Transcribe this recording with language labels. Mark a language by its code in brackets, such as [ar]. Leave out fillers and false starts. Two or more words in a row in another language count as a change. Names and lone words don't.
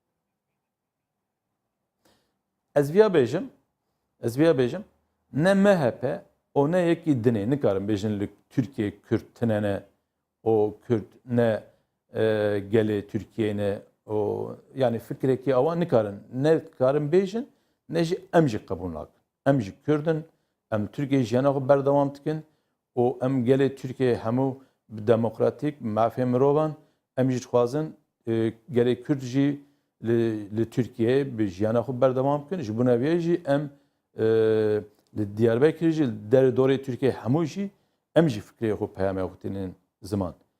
[ku] Ez vêya bêjim ne MHP o ne yekî dinê nikarin bêjin li Türkiye Kürt tinene o Kürt ne gelê Türkiye ne o yani fikrekî awa nikarin ne karin bêjin ne jî em jî qebûl nakin. Em jî Kurdin em Türkiye jiyana xwe berdewam dikin û em gelê Türkiye hemû demokratîk mafê mirovan em jî dixwazin gelê Kurd jî li Türkiye bi jiyana xwe berdewam bikin ji bo neviyê jî em li Diyarbekir jî li derê dorê Türkiye hemû jî em jî fikrê xwe peyamê xwe tînin ziman.